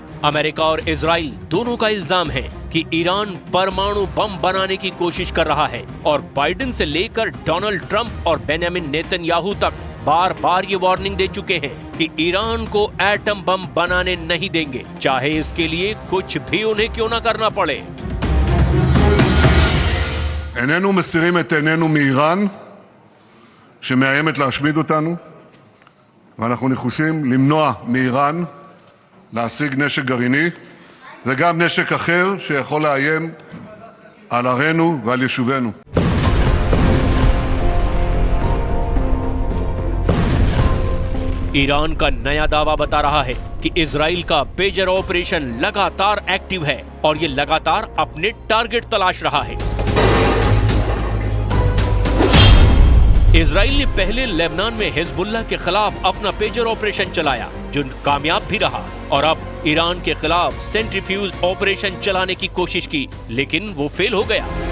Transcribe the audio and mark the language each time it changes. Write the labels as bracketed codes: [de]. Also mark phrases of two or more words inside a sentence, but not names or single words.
[hi] अमेरिका और इजराइल दोनों का इल्जाम है कि ईरान परमाणु बम बनाने की कोशिश कर रहा है और बाइडेन से लेकर डोनाल्ड ट्रंप और बेंजामिन नेतन्याहू तक बार बार ये वार्निंग दे चुके हैं कि ईरान को एटम बम बनाने नहीं देंगे, चाहे इसके लिए कुछ भी उन्हें क्यों ना करना पड़े। [he] איננו מסירים את עינינו מאיראן שמאיימת להשמיד אותנו, ואנחנו נחושים למנוע מאיראן להשיג נשק גרעיני וגם נשק אחר שיכול לאיים על ערינו ועל יישובינו. [hi] ईरान का नया दावा बता रहा है कि इजराइल का पेजर ऑपरेशन लगातार एक्टिव है और ये लगातार अपने टारगेट तलाश रहा है। इजराइल ने पहले लेबनान में हिजबुल्लाह के खिलाफ अपना पेजर ऑपरेशन चलाया, जो कामयाब भी रहा, और अब ईरान के खिलाफ सेंट्रीफ्यूज ऑपरेशन चलाने की कोशिश की, लेकिन वो फेल हो गया।